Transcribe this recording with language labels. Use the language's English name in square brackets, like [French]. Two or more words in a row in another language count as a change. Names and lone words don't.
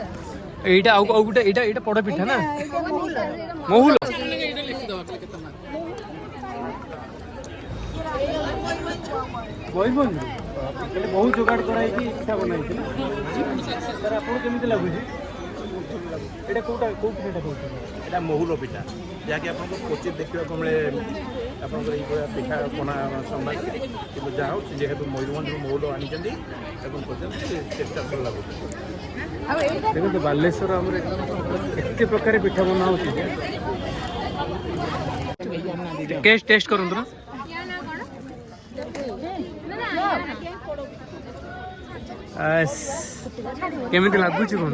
[Odia] ଏଇଟା ଆଉ ଗୋଟେ ଏଇଟା ପୋଡ଼ ପିଠା ନା ମହୁଲ କହିବନି ବହୁତ ଯୋଗାଡ଼ କରାହେଇକି ପିଠା ବନାହେଇଛି ନା ସାର୍ ଆପଣଙ୍କୁ କେମିତି ଲାଗୁଛି ଏଇଟା କୋଉ ପିଠାଟା କହୁଛନ୍ତି? ଏଟା ମହୁଲ ପିଠା ଯାକେ ଆପଣର କ୍ୱଚିତ ଦେଖା ମିଳେ ଆପଣର ଏଇଭାବେ ପିଠା ପଣା ସମ୍ବାଦ କିନ୍ତୁ ଯା ହେଉ ଯେହେତୁ ମୟୂରଭଞ୍ଜ ମହୁଲ ଆଣିଛେନ ଏବଂ କରଛେନ ଚେଷ୍ଟା ଭଲ ଲାଗୁଛେ ଦେଖନ୍ତୁ ବାଲେଶ୍ୱର ଆମର ଏତେ ପ୍ରକାର ପିଠା ବନା ହେଉଛି ଟେଷ୍ଟ କରନ୍ତୁ ନା କେମିତି ଲାଗୁଛି କ'ଣ?